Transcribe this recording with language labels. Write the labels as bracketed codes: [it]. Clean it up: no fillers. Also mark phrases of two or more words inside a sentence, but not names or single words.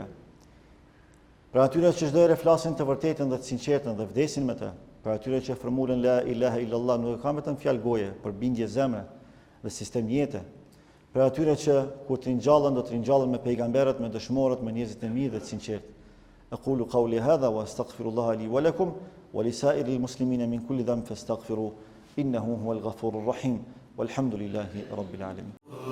[sq] Për atyre që çdo herë flasin të vërtetën dhe të sinqertën dhe vdesin me të, për atyre që formulen [ar] لا إله إلا الله [sq] nuk kanë vetëm fjalë goje, por bindje zemre dhe sistem jete. Për atyre që kur të ringjallën do të ringjallën me pejgamberët, me dëshmorët, me njerëzit e mirë dhe të sinqertë. [ar] أقول قولي هذا وأستغفر الله لي ولكم ولسائر المسلمين من كل ذنب فاستغفروه إنه هو الغفور الرحيم والحمد لله رب العالمين.